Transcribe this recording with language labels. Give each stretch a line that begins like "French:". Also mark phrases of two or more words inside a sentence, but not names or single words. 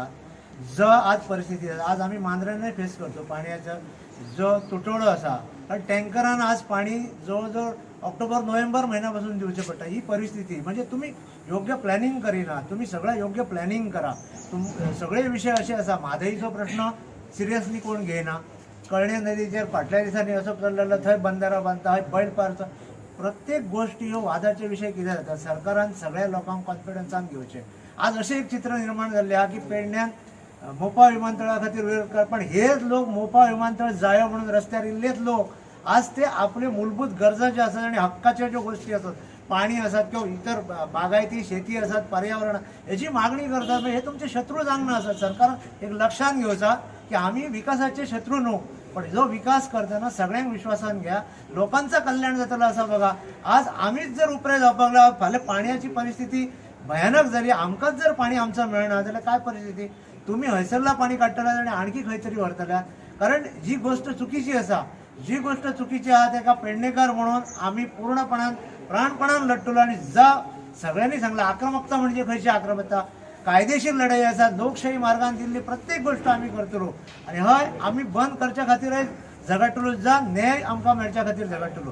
Konkani: जो आज परिस्थिती आज आम्ही मांद्र्यांना फेस करतो पाण्याचं जो तुटवडो असा कारण टँकरानं आज पाणी जवळजवळ ऑक्टोबर नोव्हेंबर महिन्यापासून दिवचे पडटा. ही परिस्थिती म्हणजे तुम्ही योग्य प्लॅनिंग करिना, तुम्ही सगळं योग्य प्लॅनिंग करा. सगळे विषय असे असा म्हादईचो प्रश्न सिरियसली कोण घेना. कळणे नदीचेर फाटल्या दिसांनी असं चल्लेलं थंय बंधारा बांधता हय बैलपारचं प्रत्येक गोष्टी ह्यो वादाचे विषय कितें जाता सरकारान सगळ्या लोकांक कॉन्फिडन्सान घेवचे. आज अशें एक चित्र निर्माण जाल्लें आहा की पेडण्यान मोपा विमानतळा खातीर विरोध कर पण हेच लोक मोपा विमानतळ जायो म्हणून रस्त्यार इल्लेच लोक आज ते आपले मूलभूत गरजा ज्यो आसात आणि हक्काच्या ज्यो गोष्टी आसात पाणी आसात किंवा इतर बागायती शेती आसात पर्यावरण हेची मागणी करतात हे तुमचे शत्रू जावंक ना आसात. सरकार एक लक्षात घेवचा की आम्ही विकासाचे शत्रू न्हू पण जो विकास करताना सगळ्यांक विश्वासान घ्या. लोकांचं कल्याण जातलं असं बघा. आज आम्हीच जर उपरे जावपाक लागला फाल्यां पाण्याची परिस्थिती भयानक झाली आमकांच जर पाणी आमचं मेळना जाल्यार काय परिस्थिती. तुम्ही हयसरला पाणी काडटला आणि आणखी खंय तरी व्हरतल्या कारण जी गोष्ट चुकीची आसा जी गोष्ट चुकीची आहा तेका पेडणेकार म्हणून आम्ही पूर्णपणान प्राणपणान लढतलो आणि जा सगळ्यांनी सांगला आक्रमकता म्हणजे खंयची आक्रमकता कायदेशीर लढाई आसा लोकशाही मार्गान दिल्ली प्रत्येक गोष्ट आम्ही करतलो आणि हय आम्ही बंद करच्या खातीर झगडटलो जा न्याय आमकां मेळच्या खातीर झगडटलो.